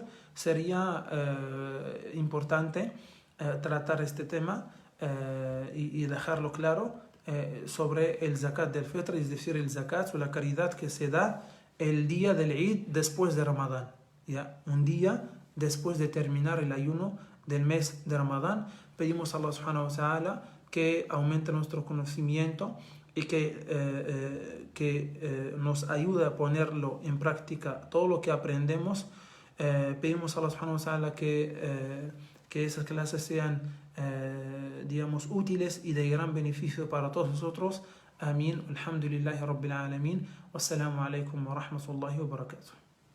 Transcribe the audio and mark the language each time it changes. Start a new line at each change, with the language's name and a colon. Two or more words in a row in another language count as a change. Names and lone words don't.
Spanish: Sería importante tratar este tema y dejarlo claro sobre el zakat del fitr, es decir, el zakat o la caridad que se da el día del Eid después de Ramadán, ¿ya? Un día después de terminar el ayuno del mes de Ramadán. Pedimos a Allah
Arabic: سبحانه وتعالى
Spanish: que aumente nuestro conocimiento y que nos ayude a ponerlo en práctica todo lo que aprendemos. Pedimos a Allah
Arabic: سبحانه وتعالى
Spanish: que esas clases sean digamos útiles y de gran beneficio para todos nosotros. Amén.
Arabic: الحمد لله رب العالمين والسلام عليكم ورحمة الله وبركاته.